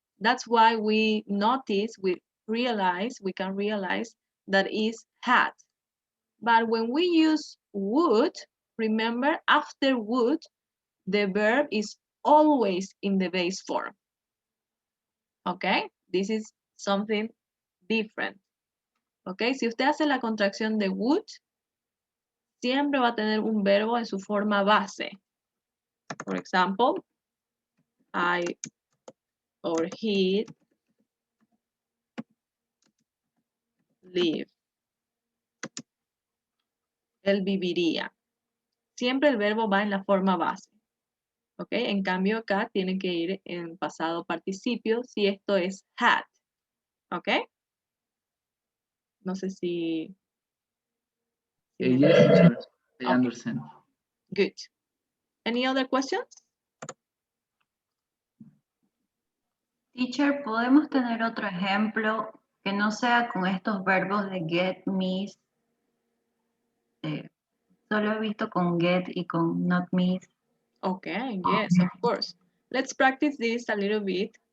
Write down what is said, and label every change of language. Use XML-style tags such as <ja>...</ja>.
<en>That's why we notice, we can realize that is had. But when we use would, remember after would, the verb is always in the base form. Okay? This is something different. Okay?</en> <es>Si usted hace la contracción de would, siempre va a tener un verbo en su forma base.</es> <en>For example, I or he live.</en> <es>Él viviría. Siempre el verbo va en la forma base. ¿Ok? En cambio acá tiene que ir en pasado participio si esto es had. ¿Ok? No sé si me</es> <en>Yes, teacher. I Okay. understand. Good. Any other questions?</en> <es>Teacher, ¿podemos tener otro ejemplo que no sea con estos verbos de get, miss? Solo he visto con get y con not miss.</es> <en>Okay, yes, of course. Let's practice this a little bit</en>